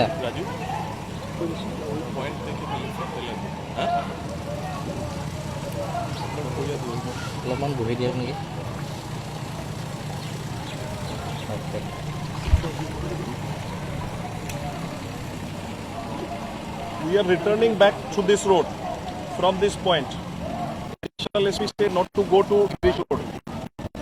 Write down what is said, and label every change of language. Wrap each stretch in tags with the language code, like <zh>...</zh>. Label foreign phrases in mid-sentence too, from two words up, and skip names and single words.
<bn>রাজু পয়েন্ট থেকে পেলেন হ্যাঁ</bn> <as>অলপমান বহি দিয়ক নেকি</as> <en>We are returning back to this road from this point. Additional SP said not to go to this road.</en>